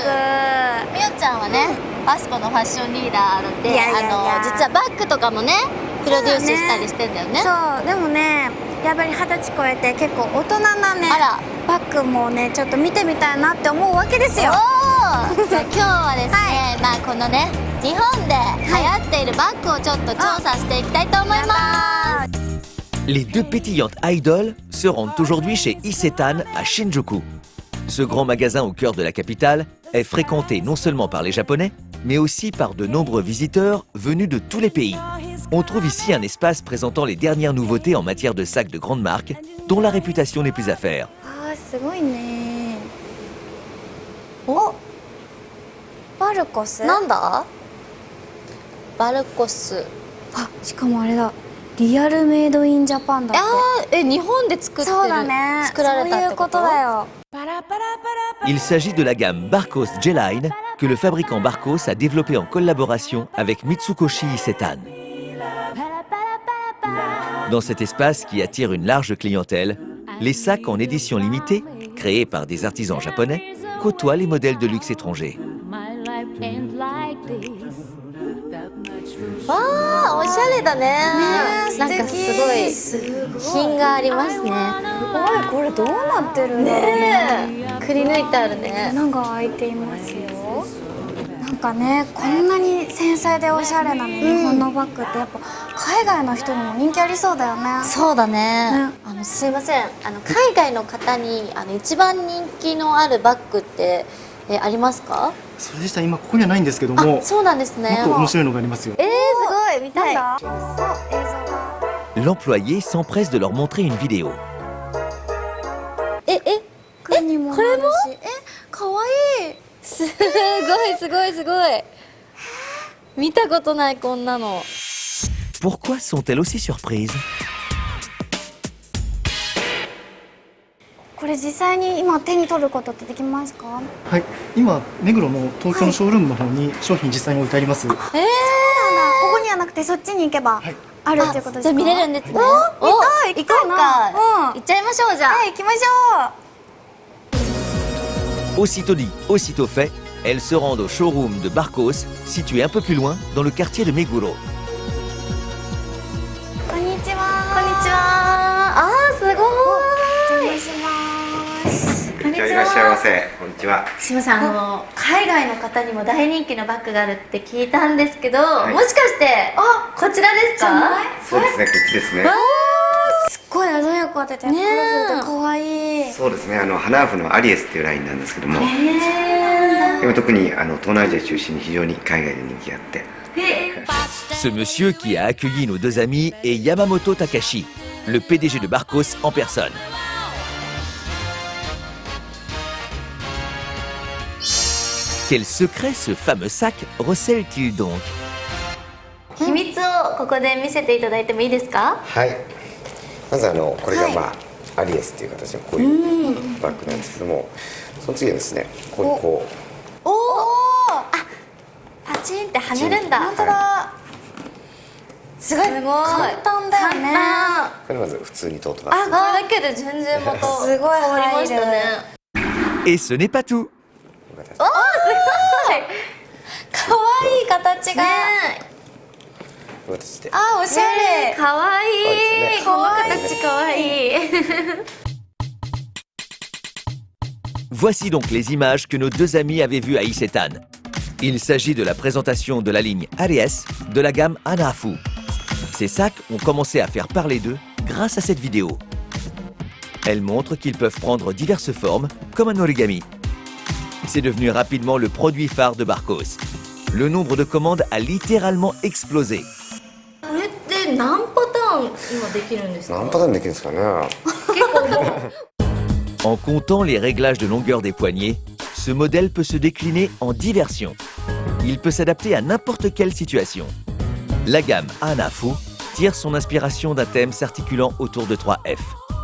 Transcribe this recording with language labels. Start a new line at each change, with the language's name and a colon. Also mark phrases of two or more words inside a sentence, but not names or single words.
Japanese: みよちゃんはね、パスポのファッションリーダーで、実はバッグとかもねプロデュースしたりしてんだよね。そう、でもね、やっぱり20歳超えて結構大人なね、バッグもねちょっと見てみたいなって思うわけですよ。じゃあ今日はですね、まあこのね日本で流行っているバッグをちょっと調査していきたいと思います。
French: Les deux pétillantes idoles se rendent aujourd'hui chez Isetan à Shinjuku. Ce grand magasin au cœur de la capitale est fréquenté non seulement par les Japonais, mais aussi par de nombreux visiteurs venus de tous les pays. On trouve ici un espace présentant les dernières nouveautés en matière de sacs de grandes marques, dont la réputation n'est plus à faire.
Japanese: あー、すごいね。お、バルコス。なんだ？バルコス。あ、しかもあれだ。
English: real made in Japan
Japanese: だって。日本で作ってる。そうだね。作られたってこと？そういうことだよ。
French: Il s'agit de la gamme Barkos J-Line que le fabricant Barkos a développée en collaboration avec Mitsukoshi Isetan. Dans cet espace qui attire une large clientèle, les sacs en édition limitée, créés par des artisans japonais, côtoient les modèles de luxe étrangers.
Japanese: わあ、おしゃれだね。なんかすごい品がありますね。おい、これどうなってるんだろうね。くり抜いてあるね。穴が開いていますよ。なんかね、こんなに繊細でおしゃれなね、日本のバッグってやっぱ海外の人にも人気ありそうだよね。そうだね。すいません。海外の方に一番人気のあるバッグってありますか？それでしたら今ここにはないんですけども。そうなんですね。もっと面白いのがありますよ。すごい見たい。
French: L'employé s'empresse de leur montrer une vidéo.
Japanese: これも？かわいい。すごいすごいすごい。見たことないこんなの。
French: Pourquoi sont-elles aussi surprises?
Japanese: これ実際に今手に取ることってできますか？はい、今目黒の東京のショールームの方に商品実際に置いてあります。そうなんだ。ここにはなくてそっちに行けばあるっていうことですか？じゃあ見れるんですね。行こうか。行っちゃいましょうじゃあ。行きましょう。
French: Aussitôt dit, aussitôt fait, elles se rendent au showroom de Barkos, situé un peu plus loin, dans le quartier de Meguro.
Japanese: こんにちは。こんにちは。あー、すごい。お邪魔します。こんにちは。いらっしゃいませ。こんにちは。すみません、海外の方にも大人気のバッグがあるって聞いたんですけど、はい、もしかしてこちらですか？そうですね、こっちですね。すっごい鮮やかでて、カラフルで可愛い。そうですね、ハナーフのアリエスっていうラインなんですけども、今特に東南アジア中心に非常に海外で人気があって。
French: Ce monsieur qui a accueilli nos deux amis est Yamamoto Takashi, le PDG de Barkos en personne. Quel secret ce fameux sac recèle-t-il donc?
Japanese: 秘密をここで見せていただいてもいいですか？はい。まずこれがアリエスっていう形のこういうバッグなんですけども、その次はですね、ここにこう。おお。パチンって跳ねるんだ。本当だ。すごい簡単だよね。これまず普通に通ってこれだけで全然またすごい変わりましたね。
French: Et ce n'est pas tout.
Japanese: おー、すごい。可愛い形が。おしゃれ。可愛い。この形可愛い。
French: Voici donc les images que nos deux amis avaient vues à Isetan. Il s'agit de la présentation de la ligne Aries de la gamme Hanafu. Ces sacs ont commencé à faire parler d'eux grâce à cette vidéo. Elle montre qu'ils peuvent prendre diverses formes, comme un origami. C'est devenu rapidement le produit phare de Barkos. Le nombre de commandes a littéralement explosé.
Japanese: これって何パターン今できるんですか？何パターンできるんですかね。
French: En comptant les réglages de longueur des poignets, ce modèle peut se décliner en 10 versions. Il peut s'adapter à n'importe quelle situation. La gamme Hanafu tire son inspiration d'un thème s'articulant autour de 3 F.